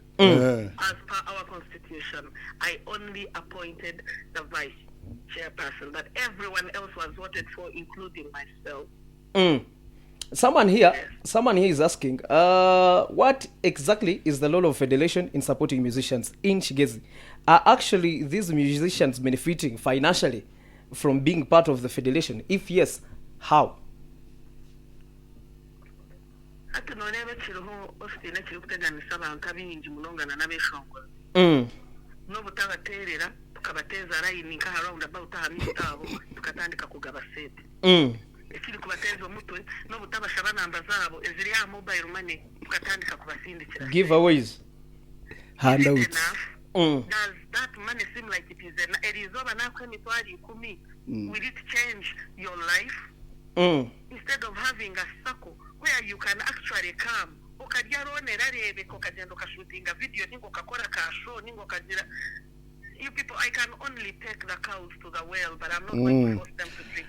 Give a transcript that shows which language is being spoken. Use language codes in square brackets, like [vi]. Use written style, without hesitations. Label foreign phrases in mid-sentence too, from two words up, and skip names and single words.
[en] As per our constitution, I only appointed the vice chairperson, but everyone else was voted for, including myself. Someone here is asking, what exactly is the role of federation in supporting musicians in Chigezi? Are actually these musicians benefiting financially from being part of the federation? If yes, how? [cgg] Ati nonebe kiriho ofisine kiri kuteganisa abantu abingi munongana n'abeshongozi n'obutabaterera tukabateza line nka [en] around about [cgg] amitabo tukatandika kugaba sete ekiri kubateza omutwe n'obutabashaba namba zabo eziri ya [en] mobile money [cgg] tukatandika kubasindikira [en] Giveaways. Handouts. Does that money seem like it is over now? Will it change your life? Instead of having a circle where you can actually come, you people, I can only take the cows to the well, but I'm not going to force them to drink.